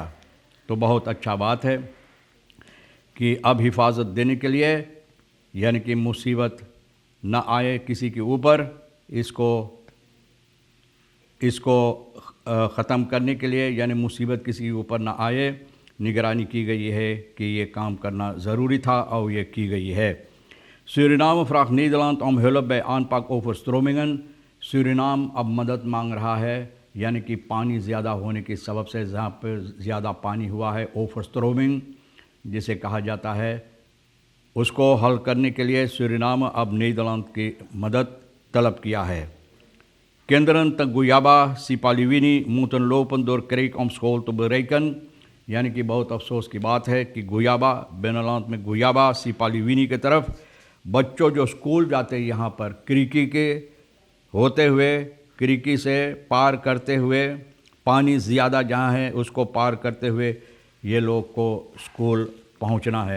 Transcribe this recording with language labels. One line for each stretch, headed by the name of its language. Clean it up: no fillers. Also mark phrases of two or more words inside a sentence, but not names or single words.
Caribbean Hindustani: तो बहुत अच्छा बात है कि अब हिफाजत देने के लिए, यानी कि मुसीबत न आए किसी के ऊपर, इसको ख़त्म करने के लिए, यानी मुसीबत किसी के ऊपर न आए, निगरानी की गई है कि ये काम करना ज़रूरी था और ये की गई है।
Dutch: सूरीनाम फ्राक नीदरलैंड om hulp bij aanpak overstromingen।
Caribbean Hindustani: सूरीनाम अब मदद मांग रहा है, यानी कि पानी ज़्यादा होने के सबब से जहाँ पर ज़्यादा पानी हुआ है, ओवरस्ट्रोमिंग जिसे कहा जाता है, उसको हल करने के लिए सूरीनाम अब नीदरलैंड की मदद तलब किया है।
Dutch: Kinderen te Guyaba, Sipaliwini moeten lopen door kreek om school te bereiken।
Caribbean Hindustani: यानी कि बहुत अफसोस की बात है कि गुयाबा, बेनलांत में गुयाबा, सिपालीविनी की तरफ बच्चों जो स्कूल जाते हैं यहाँ पर क्रिकी के होते हुए, क्रिकी से पार करते हुए, पानी ज़्यादा जहाँ है उसको पार करते हुए ये लोग को स्कूल पहुँचना है।